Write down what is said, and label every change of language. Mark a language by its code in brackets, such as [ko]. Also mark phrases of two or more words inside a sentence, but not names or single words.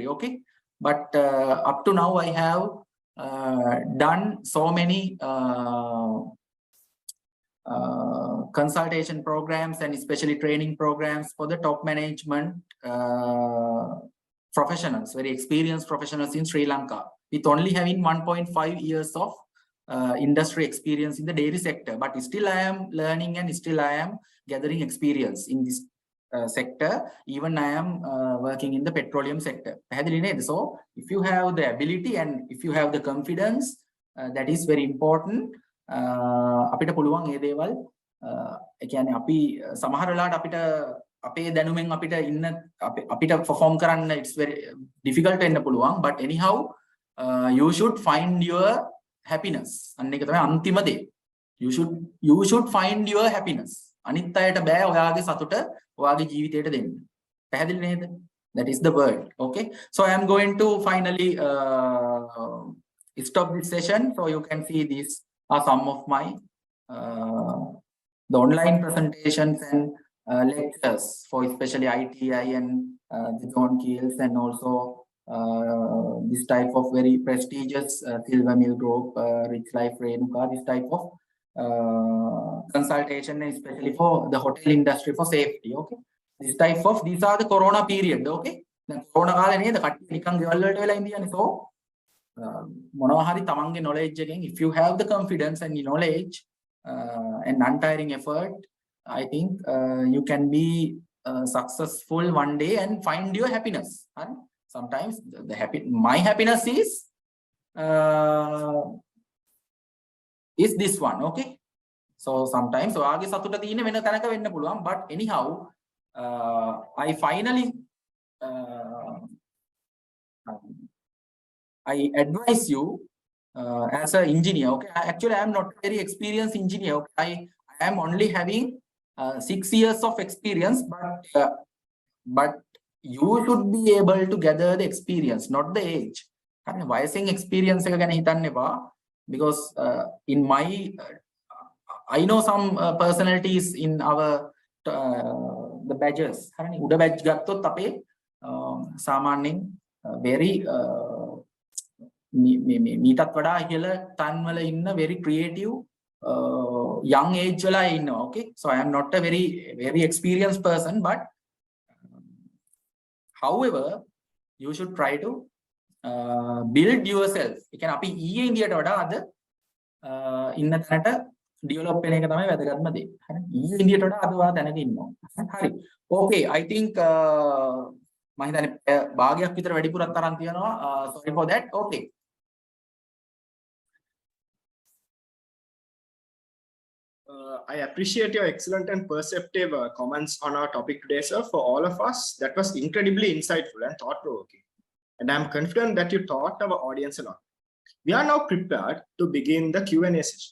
[en] Okay, but up to now I have done so many consultation programs and especially training programs for the top management professionals, very experienced professionals in Sri Lanka, with only having 1.5 years of industry experience in the dairy sector. But still I am learning and still I am gathering experience in this sector. Even I am working in the petroleum sector. So if you have the ability and if you have the confidence, that is very important. [si] අපිට පුළුවන් ඒ දේවල් ඒ කියන්නේ අපි සමහර වෙලාවට අපිට අපේ දැනුමෙන් අපිට ඉන්න අපිට perform කරන්න [en] it's very difficult [si] වෙන්න පුළුවන්, [en] but anyhow you should find your happiness. [si] අන්න ඒක තමයි අන්තිම දේ. [en] You should find your happiness. [si] අනිත් අයට බෑ ඔයාගේ සතුට ඔයාගේ ජීවිතයට දෙන්න. පැහැදිලි නේද? [en] That is the word. Okay, so I am going to finally stop this session. So you can see these are some of my the online presentations and lectures for especially ITI and the John Keels, and also this type of very prestigious Silver Mill Group, Rich Life Renuka, this type of consultation, especially for the hotel industry for safety. Okay, this type of, these are the corona period. Okay, then corona [si] කාලේ නේද කට්ටිය නිකන් ගෙවල් වලට වෙලා ඉඳියනේ. So මොනවා හරි තමන්ගේ knowledge එකෙන්, [en] if you have the confidence and knowledge and untiring effort, I think you can be successful one day and find your happiness. And sometimes my happiness is this one. Okay, So sometimes [si] ඔයාගේ සතුට තියෙන වෙන තැනක වෙන්න පුළුවන්, [en] but anyhow I finally I advise you as an engineer. Okay, actually I am not a very experienced engineer. Okay? I am only having 6 years of experience, but you should be able to gather the experience, not the age. Why experience [si] එක ගැන හිතන්න එපා, [en] because in my I know some personalities in our the badges. [si] හරිනේ උඩ badge ගත්තොත් අපේ සාමාන්‍යයෙන් very මීටත් වඩා ඉහළ තන් වල ඉන්න [en] very creative young age [si] වල ඉන්නවා. [en] Okay, so I am not a very experienced person, but however you should try to build yourself. [si] ඒ කියන්නේ අපි ඊයේ ඉන්දියට වඩා අද ඉන්න තැනට develop වෙන එක තමයි වැදගත්ම දේ. හරි. ඊයේ ඉන්දියට වඩා අද ඔයා දැනගෙන ඉන්නවා. හරි. [en] Okay, I think [si] මම හිතන්නේ භාගයක් විතර වැඩිපුරක් තරම් තියනවා. [en] Sorry for that. Okay. I appreciate your excellent and perceptive comments on our topic today, sir. For all of us, that was incredibly insightful and thought-provoking. And I'm confident that you taught our audience a lot. We are now prepared to begin the Q&A session.